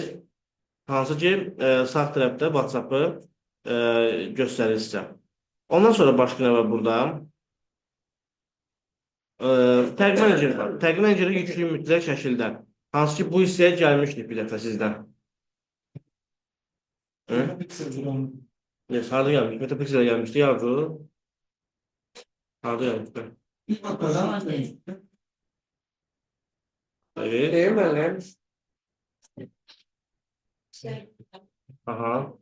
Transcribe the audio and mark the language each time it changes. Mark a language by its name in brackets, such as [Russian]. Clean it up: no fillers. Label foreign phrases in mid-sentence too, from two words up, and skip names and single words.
[Azerbaijani] Hansı ki, sağ tərəfdə WhatsApp-ı göstərir sizə. Ondan sonra başqa nə var burada? Tag Manager var. Tag Manager-ı yüklüyün mütləq şəkildə. Hansı ki, bu hissəyə gəlmişdik bir dəfə sizdən. Yes, [Turkish] harda gelmiş? Metapixel'e gelmişti yavru. Harda gelmişti? Evet. Değil mi lan? Aha.